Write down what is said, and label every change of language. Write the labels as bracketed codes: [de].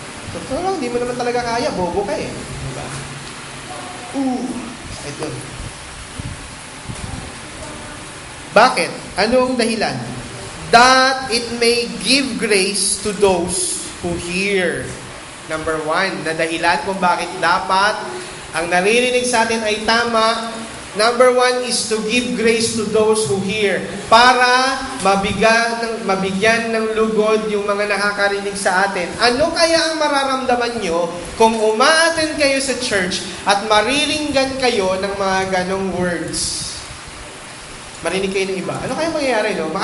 [tl] Totoo lang, di mo naman talaga kaya, bobo ka eh. Diba? Ito. Bakit? Anong dahilan? [en] That it may give grace to those who hear. [tl] Number 1, na dahilan kung bakit dapat ang naririnig sa atin ay tama. [en] Number 1 is to give grace to those who hear. [tl] Para mabigyan ng lugod yung mga nakakarinig sa atin. Ano kaya ang mararamdaman nyo kung umaattend kayo sa church at mariringgan kayo ng mga ganong words? Marinig kayo ng iba. Ano kaya mangyayari, no?